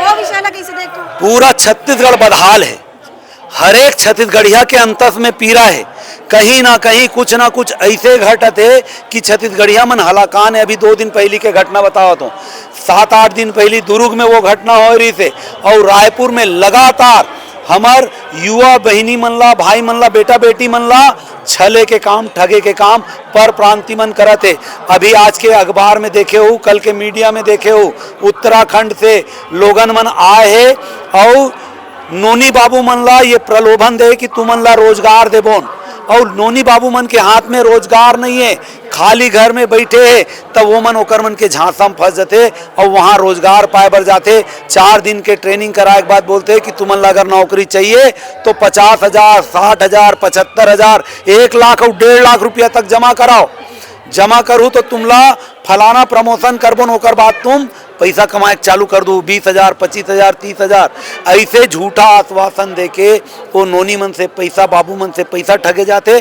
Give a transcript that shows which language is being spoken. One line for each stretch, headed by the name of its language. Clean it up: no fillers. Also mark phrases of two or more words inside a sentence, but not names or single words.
Chhattisgarhi: वो विषय ला कैसे देखते हो? पूरा छत्तीसगढ़ बदहाल है, हर एक छत्तीसगढ़िया के अंतस में पीड़ा है। कहीं ना कहीं कुछ ना कुछ ऐसे घटत है कि छत्तीसगढ़िया मन हलाकान है। अभी 2 दिन पहले के घटना बताओ तो 7-8 दिन पहले दुर्ग में वो घटना हो रही थी, और रायपुर में लगातार हमार युवा बहिनी मन ला, भाई मन ला, बेटा बेटी मन ला छले के काम, ठगे के काम पर प्रांति मन करत है। अभी आज के अखबार में देखे हो, कल के मीडिया में देखे हो, उत्तराखंड से लोगन मन आए है और नोनी बाबू मन ला ये प्रलोभन दे कि तुमन ला रोजगार देबोन, और नोनी बाबू मन के हाथ में रोजगार नहीं है, खाली घर में बैठे है, तब वो मन ओकर मन के झांसा में फंस जाते और वहाँ रोजगार पाए बर जाते। 4 दिन के ट्रेनिंग कराए के बाद बोलते हैं कि तुमन ला अगर नौकरी चाहिए तो 50,000, 60,000, 75,000, 1 लाख और 1.5 लाख रुपया तक जमा कराओ। जमा करूँ तो तुमला फलाना प्रमोशन करबो, ओकर बाद तुम पैसा कमाए चालू कर दो, 20,000, 25,000, 30,000, ऐसे झूठा आश्वासन देके वो नोनी मन से पैसा, बाबू मन से पैसा ठगे जाते।